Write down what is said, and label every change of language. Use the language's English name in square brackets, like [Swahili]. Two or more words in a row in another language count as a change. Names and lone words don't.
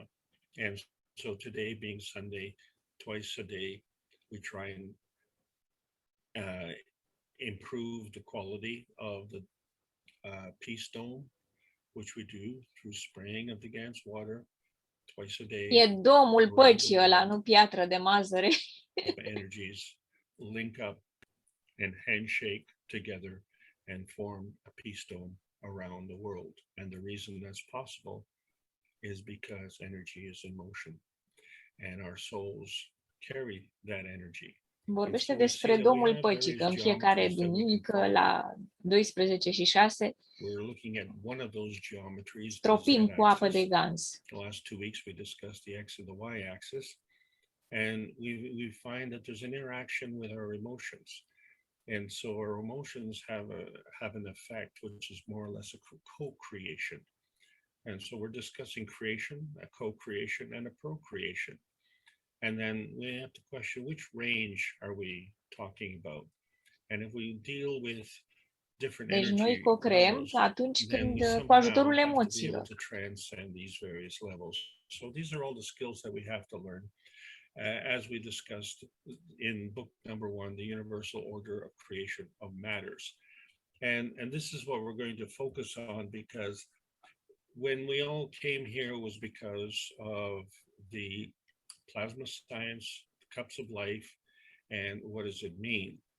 [English] And so today being Sunday, twice a day, we try and improve the quality of the peace dome, which we do through spraying of the Gans water twice a day. [Romanian] E domul păcii ăla, nu piatră de mazăre. [English] Energies link up and handshake together and form a peace dome around the world. And the reason that's possible is because energy is in motion and our souls carry that energy. [Romanian] Vorbește despre domul păcii, că în fiecare duminică la 12 și 6 stropim cu apă de Gans. [English] The last 2 weeks we discussed the x and the y axis, and we find that there's an interaction with our emotions. And so our emotions have an effect, which is more or less a co-creation. And so we're discussing creation, a co-creation, and a procreation. And then we have to question which range are we talking about? And if we deal with different [Romanian] Deci [English] energy [Romanian] noi co-creăm [English] levels, [Romanian] atunci [English] then we [Romanian] când, cu [English] somehow [Romanian] ajutorul [English] have to be able [Romanian] emoțiilor. [English] to transcend these various levels. So these are all the skills that we have to learn. As we discussed in book number 1, The Universal Order of Creation of Matters. And this is what we're going to focus on, because when we all came here was because of the plasma science, the cups of life, and what does it mean?